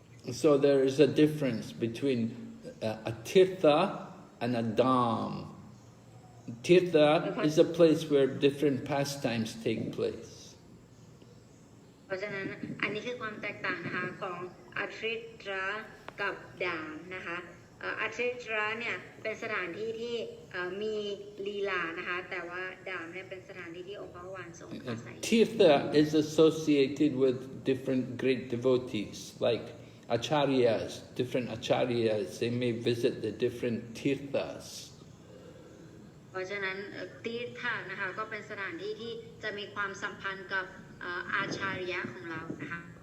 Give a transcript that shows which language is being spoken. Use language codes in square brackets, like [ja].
[en] So there is a difference between a tirtha and a dham. Tirtha is a place where different pastimes take place. [th] เพราะฉะนั้นอันนี้คือความแตกต่างนะคะของอัทริตระกับดามนะคะอัทริตระเนี่ยเป็นสถานที่ที่มีลีลานะคะแต่ว่าดามเนี่ยเป็นสถานที่ที่องค์พระวานทรงอาศัย [en] Tirtha is associated with different great devotees, like acharyas, different acharyas. They may visit the different tirthas. [th] เพราะฉะนั้นตีร์ธะนะคะก็เป็นสถานที่ที่จะมีความสัมพันธ์กับอาชาริยะของเรานะคะ